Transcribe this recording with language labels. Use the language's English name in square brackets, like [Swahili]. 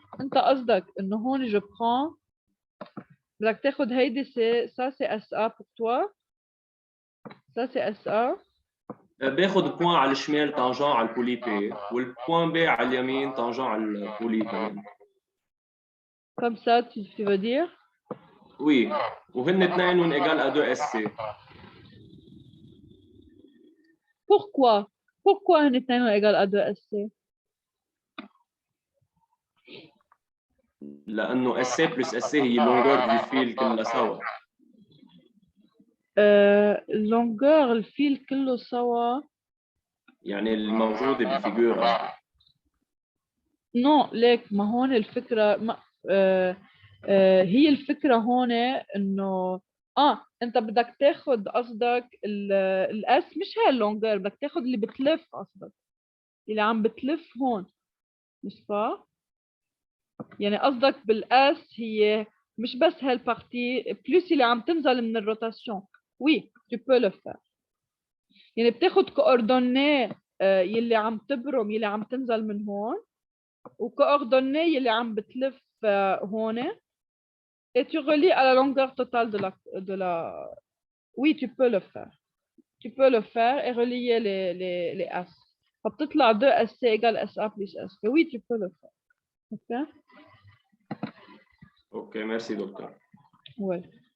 [Arabic] أنت قصدك إنه هون [French] je prends [Arabic] بدك تاخد هيدي [French] ça c'est SA pour toi. Ça c'est SA. [Arabic] باخذ بوان على الشمال تانجون على البولي بي، والبوان بي على اليمين تانجون على البولي كمان. [French] Comme ça, tu veux dire? [Arabic] وي، وهن اثنينهم ايجال ا 2 اس سي. [French] Pourquoi? Pourquoi [Arabic] هن اثنين [French] égale à 2SC? [Arabic] لانه اس سي بلس اس سي هي لونغور دو فيل كلها سوا. longueur الفيل كله سوا. يعني الموجوده بالفيجور قصدي. نو ليك، ما هون الفكره ما هي الفكره هون انه انت بدك تاخذ قصدك الاس، مش هي اللونجر، بدك تاخذ اللي بتلف قصدك، اللي عم بتلف هون، مش صح؟ يعني قصدك بالاس هي مش بس هالبارتي بلس اللي عم تنزل من الروتاسيون. [French] وي tu peux le faire. [Arabic] يعني بتاخد كوردوني يلي عم تبرم يلي عم تنزل من هون، وكوردوني يلي عم بتلف هون، [French] et tu relis à la longueur totale de la. Oui, tu peux le faire. Tu peux le faire et relier les S. [Arabic] فبتطلع [French] 2SC égale SA plus SP. Oui, tu peux le faire. OK? [Arabic] اوكي ميرسي دكتور. [French] Oui.